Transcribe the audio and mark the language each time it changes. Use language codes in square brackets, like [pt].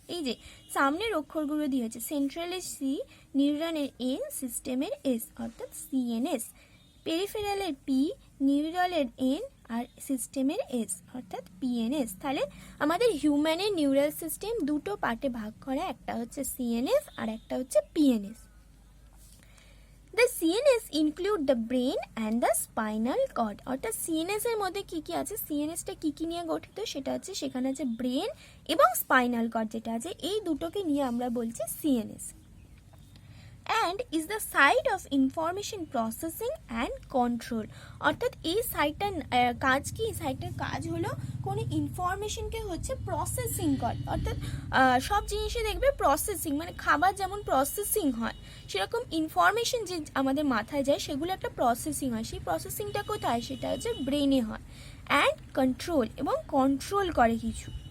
[bn] এই যে সামনের অক্ষরগুলো দিয়ে হচ্ছে, সেন্ট্রালের সি, নিউরনের এন, সিস্টেমের এস, অর্থাৎ সিএনএস, পেরিফেরালের পি, নিউরালের এন আর সিস্টেমের এস অর্থাৎ পিএনএস। তাহলে আমাদের হিউম্যানের নিউরাল সিস্টেম দুটো পার্টে ভাগ করা, একটা হচ্ছে সিএনএস আর একটা হচ্ছে PNS. [en] The CNS include the brain and the spinal cord. [bn] অর্থাৎ সিএনএস এর মধ্যে কি কি আছে, সিএনএসটা কি কি নিয়ে গঠিত সেটা আছে, সেখানে আছে ব্রেন এবং স্পাইনাল কর্ড যেটা আছে, এই দুটোকে নিয়ে আমরা বলছি CNS. [en] and is the site of information processing and control. [bn] অর্থাৎ এই সাইটটার কাজ কি, সাইটটার কাজ হলো কোনো ইনফরমেশনকে হচ্ছে প্রসেসিং করে। অর্থাৎ সব জিনিসে দেখবে প্রসেসিং, মানে খাবার যেমন প্রসেসিং হয় সেরকম ইনফরমেশন যে আমাদের মাথায় যায় সেগুলো একটা প্রসেসিং হয়। সেই প্রসেসিংটা কোথায়, সেটা হচ্ছে ব্রেনে হয়। অ্যান্ড কন্ট্রোল, এবং কন্ট্রোল করে কিছু।